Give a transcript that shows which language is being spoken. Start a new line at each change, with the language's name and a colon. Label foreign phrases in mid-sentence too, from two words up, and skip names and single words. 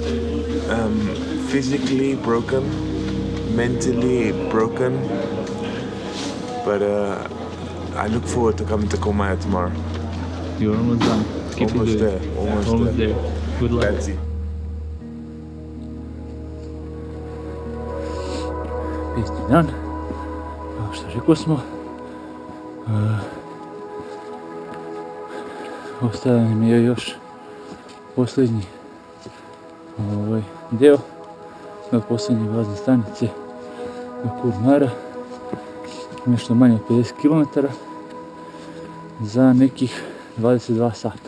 English: Physically broken, mentally broken, but I look forward to coming to Komaya tomorrow. You're almost done. Keep Almost it there, almost there. Good luck. That's it.
Serbian: Isti dan, kao što rekli smo, ostaje nam je još posljednji deo od posljednje bazne stanice do Kurmara, nešto manje od 50 km za nekih 22 sata.